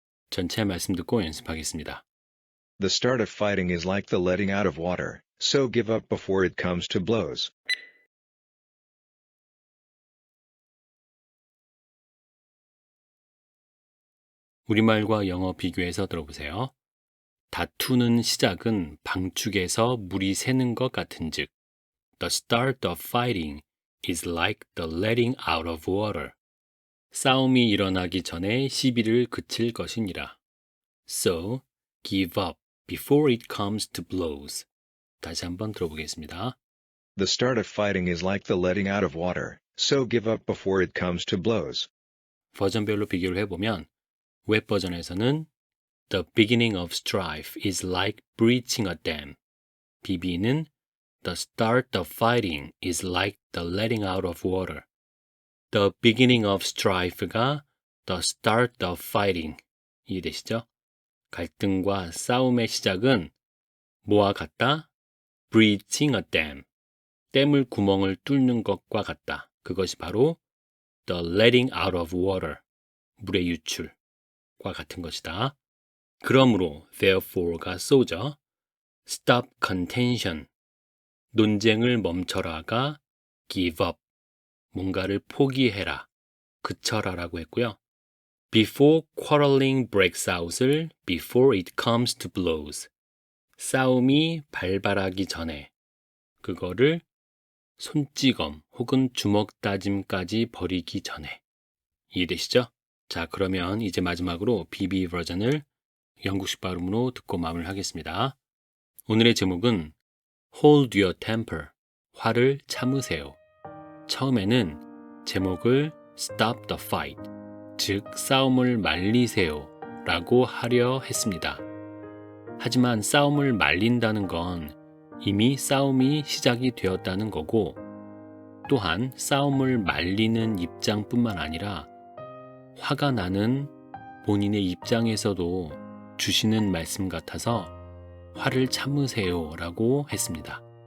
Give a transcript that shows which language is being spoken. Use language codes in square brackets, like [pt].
[ko] 전체 말씀 듣고 연습하겠습니다. [en] The start of fighting is like the letting out of water, so give up before it comes to blows. [ko] 우리말과 영어 비교해서 들어보세요. 다투는 시작은 방축에서 물이 새는 것 같은즉, [en] the start of fighting is like the letting out of water. [ko] 싸움이 일어나기 전에 시비를 그칠 것이니라. [en] So, give up before it comes to blows. [ko] 다시 한번 들어보겠습니다. [en] The start of fighting is like the letting out of water, so give up before it comes to blows. [ko] 버전별로 비교를 해보면 웹 버전에서는 [en] The beginning of strife is like breaching a dam. BB는 The start of fighting is like the letting out of water. The beginning of strife가 The start of fighting. [ko] 이해되시죠? 갈등과 싸움의 시작은 뭐와 같다? [en] Breaching a dam. [ko] 댐을 구멍을 뚫는 것과 같다. [en] 그것이 바로 The letting out of water. [ko] 물의 유출과 같은 것이다. 그러므로 therefore가 so죠. [en] stop contention. [ko] 논쟁을 멈춰라가 [en] give up. [ko] 뭔가를 포기해라. 그쳐라라고 했고요. [en] before quarreling breaks out을 before it comes to blows. [ko] 싸움이 발발하기 전에 그거를 손찌검 혹은 주먹 다짐까지 버리기 전에. 이해되시죠? 자, 그러면 이제 마지막으로 BB 버전을 영국식 발음으로 듣고 마무리하겠습니다. 오늘의 제목은 [en] Hold your temper. [ko] 화를 참으세요. 처음에는 제목을 [en] Stop the fight. [ko] 즉, 싸움을 말리세요. 라고 하려 했습니다. 하지만 싸움을 말린다는 건 이미 싸움이 시작이 되었다는 거고, 또한 싸움을 말리는 입장뿐만 아니라 화가 나는 본인의 입장에서도 주시는 말씀 같아서 화를 참으세요 라고 했습니다.